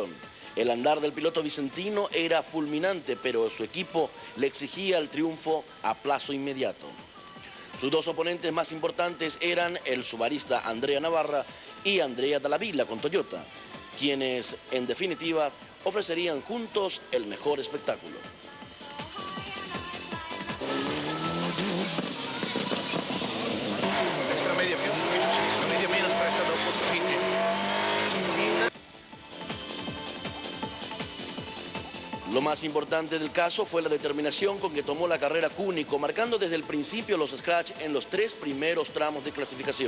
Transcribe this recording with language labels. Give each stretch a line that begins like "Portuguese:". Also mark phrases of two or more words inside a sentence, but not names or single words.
Spanish: El andar del piloto vicentino era fulminante, pero su equipo le exigía el triunfo a plazo inmediato. Sus 2 oponentes más importantes eran el subarista Andrea Navarra y Andrea Dallavilla con Toyota, quienes en definitiva ofrecerían juntos el mejor espectáculo.
Italian: Destra media più, subito sinistra media meno, stretta dopo, spingi.
Spanish: Lo más importante del caso fue la determinación con que tomó la carrera Cúnico, marcando desde el principio los scratch en los 3 primeros tramos de clasificación.